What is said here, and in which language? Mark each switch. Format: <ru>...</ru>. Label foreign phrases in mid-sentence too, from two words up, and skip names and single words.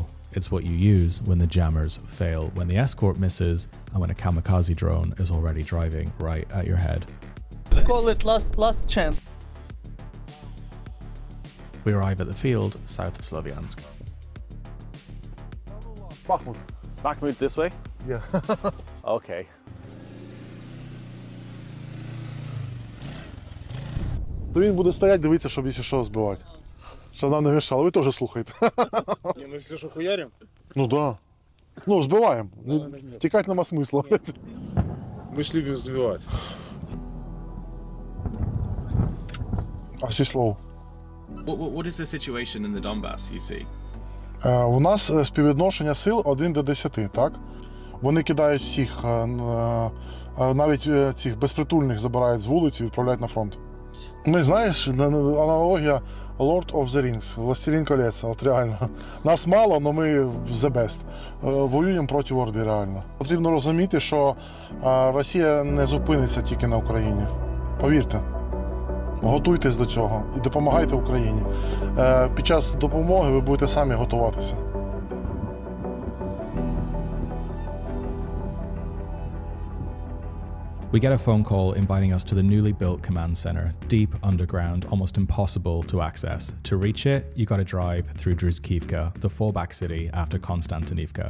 <en>It's what you use when the jammers fail, when the escort misses, and when a kamikaze drone is already driving right at your head. Call it last chance. We arrive at the field south of Sloviansk. Bakhmut. Bakhmut this way? Yeah. Okay.</en> <uk>То він буде стояти, дивитися, щоб якщо що збивати. Щоб нам не мішало. Ви теж слухайте.</uk> <ru>Не, ну если что, хуярим?</ru> <uk>Ну да. Ну, збиваємо. Тікати нема смисла.</uk> <ru>Мы ж любим сбивать.</ru> <uk>А всі слово.</uk> <en>What is the situation in the Donbas you see?</en> <uk>У нас співвідношення сил 1 до 10, так? Вони кидають всіх, навіть цих безпритульних забирають з вулиці і відправляють на фронт. Ми, знаєш, аналогія Lord of the Rings, Властелін колець, от реально. Нас мало, але ми</uk> <en>the best.</en> <uk>Воюємо проти Орди, реально. Потрібно розуміти, що Росія не зупиниться тільки на Україні. Повірте. Готуйтесь до цього і допомагайте Україні. Під час допомоги ви будете самі готуватися.</uk> <en>We get a phone call inviting us to the newly built command center, deep underground, almost impossible to access. To reach it, you gotta drive through Druzhkivka, the fallback city after Konstantinivka.</en>